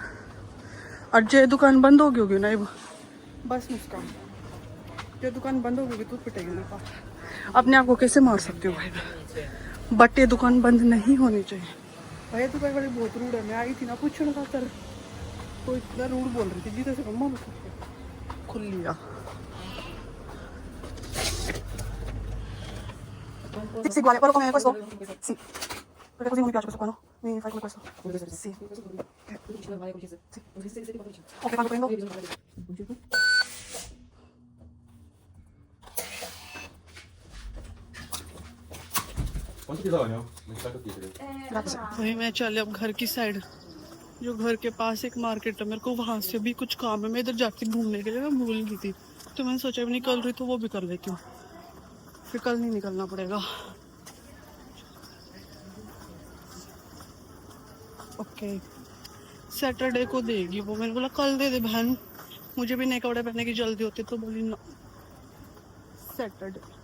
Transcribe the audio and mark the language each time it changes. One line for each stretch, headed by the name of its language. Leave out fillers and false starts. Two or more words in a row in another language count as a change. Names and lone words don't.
Hindi: आज ये दुकान बंद हो गई होगी ना, बस मुस्कान, ये दुकान बंद हो गई तो पिटेगी मेरे पास। अपने आप को कैसे मार सकती हो भाई, बट ये दुकान बंद नहीं होनी चाहिए भाई। ये दुकान वाली बहुत रूड है, मैं आई थी ना पूछने का सर, तो इतना रूड बोल रही थी, जीते से मम्मा खुल लिया।
Italian: Sì, uguale, quello come questo? Sì. Perché così non mi piace questo qua, no? Mi fai come questo? Sì. Sì. Ok, quando prendo? Grazie.
Hindi: वही मैं चले अब घर की साइड, जो घर के पास एक मार्केट है, मेरे को वहाँ से भी कुछ काम है। मैं इधर जाती घूमने के लिए, मैं भूल गई थी, तो मैंने सोचा भी निकल रही तो वो भी कर लेती हूँ, फिर कल नहीं निकलना पड़ेगा। ओके, सैटरडे को देगी वो, मैंने बोला कल दे दे बहन, मुझे भी नए कपड़े पहनने की जल्दी होती, तो बोली ना सैटरडे।